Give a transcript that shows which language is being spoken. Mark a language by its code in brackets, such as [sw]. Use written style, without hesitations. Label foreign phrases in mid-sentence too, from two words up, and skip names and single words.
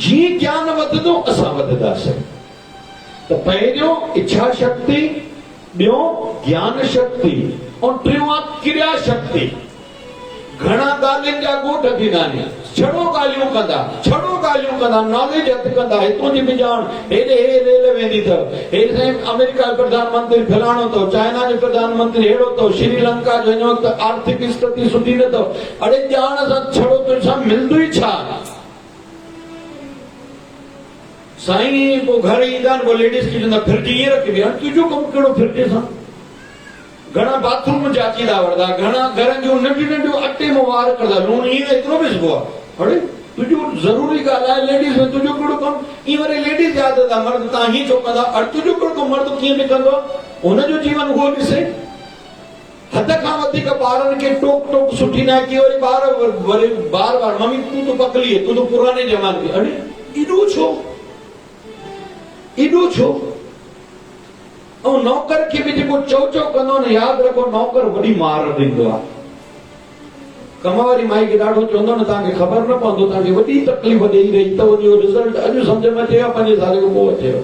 [sd] जीअं ज्ञान वधंदो असां वधंदासीं। त पहिरियों इच्छा शक्ति, ॿियो ज्ञान शक्ति, ऐं टियों आहे क्रिया शक्ति। घणा ॻाल्हियुनि जा ॻोठ थींदा आहिनि, छड़ो ॻाल्हियूं कंदा, नॉलेज हथु कंदा, हितां जी बि ॼाण, हेॾे हे रेल वेंदी अथव, हे साईं अमेरिका जो प्रधानमंत्री फलाणो अथव, चाइना जो प्रधानमंत्री अहिड़ो अथव, श्रीलंका जो हिन वक़्तु आर्थिक स्थिति सुठी न अथव। अड़े ॼाण सां छड़ो तुंहिंसां मिलंदो ई छा? साईं पोइ घर ईंदा आहिनि, पोइ लेडीज़ खे चवंदा फ्रिज ईअं रखबी आहे, तुंहिंजो कमु कहिड़ो फ्रिज सां? घणा बाथरूम जाचींदा वठंदा, घणा घरनि जूं नंढियूं नंढियूं अटे में वार कंदा, लूणु ईअं एतिरो बि सुबुह आहे। अड़े तुंहिंजो ज़रूरी ॻाल्हि आहे लेडीज़ में, तुंहिंजो कहिड़ो कमु? ईअं वरी लेडीज़ यादि कंदा, मर्द तव्हां हीअं छो कंदा? अड़े तुंहिंजो कहिड़ो कमु? मर्द कीअं निकंदो आहे, हुनजो जीवन उहो ॾिसे। हद खां वधीक ॿारनि खे टोक टोक सुठी न आहे कि वरी ॿार बार मम्मी [hi] तूं तो पकली है, तूं तो पुराने ज़माने की। [sd] अड़े एॾो छो? ऐं नौकर खे बि जेको चौ कंदो न, यादि रखो नौकर वॾी मार ॾींदो आहे। कम वारी माई खे ॾाढो चवंदो न, तव्हांखे ख़बर न पवंदो, तव्हांखे वॾी तकलीफ़ ॾेई रही, त उनजो रिज़ल्ट अॼु सम्झ में अचेव, 5 साल खां पोइ अचेव।